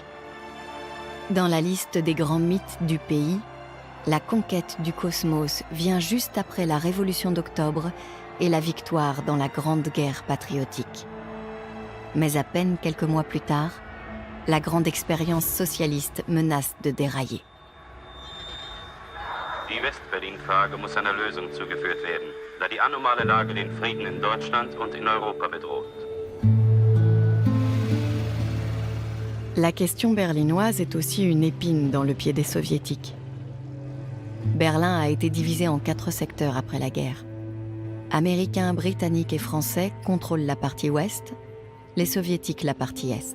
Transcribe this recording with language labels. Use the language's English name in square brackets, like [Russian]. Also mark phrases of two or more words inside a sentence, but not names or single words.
[French] Dans la liste des grands mythes du pays, la conquête du cosmos vient juste après la Révolution d'Octobre et la victoire dans la Grande Guerre patriotique. Mais à peine quelques mois plus tard, la grande expérience socialiste menace de dérailler. [German] Die West-Berlin-Frage muss einer Lösung zugeführt werden, da die anomale Lage den Frieden in Deutschland und in Europa bedroht. [French] La question berlinoise est aussi une épine dans le pied des soviétiques. Berlin a été divisé en 4 secteurs après la guerre. Américains, Britanniques et Français contrôlent la partie ouest, les soviétiques la partie est.